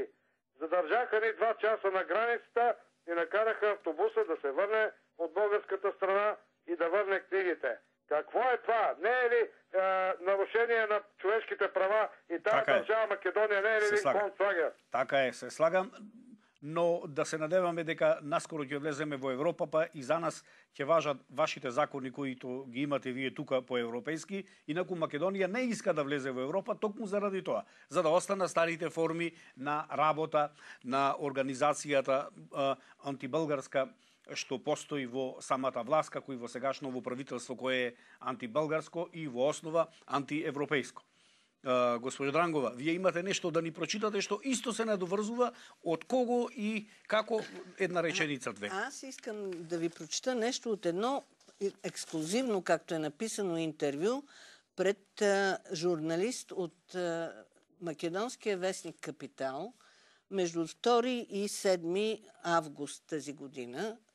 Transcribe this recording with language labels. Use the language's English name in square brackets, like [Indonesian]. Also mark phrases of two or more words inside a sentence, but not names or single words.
[Bulgarian] Задържаха ни 2 часа на границата и накараха автобуса да се върне от българската страна и да върне книгите. Какво е това? Не е ли нарушение на човешките права и тази държава Македония не е ли един концлагер? [Macedonian] Така е, се слагам, но да се надеваме дека наскоро ќе влеземе во Европа, па и за нас ќе важат вашите закони които ги имате вие тука по европейски, инаку Македонија не иска да влезе во Европа токму заради тоа, за да останат старите форми на работа на организацијата антибългарска што постои во самата власт, како и во сегашното правителство кое е антибългарско и во основа антиевропејско. Госпожо Дрангова, вие имате нешто да ни прочитате што исто се надоврзува од кого и како, една реченица, 2. [Bulgarian] Аз искам да ви прочита нещо от едно ексклюзивно, както е написано, интервю пред журналист от македонския вестник Капитал между 2 и 7 август тази година.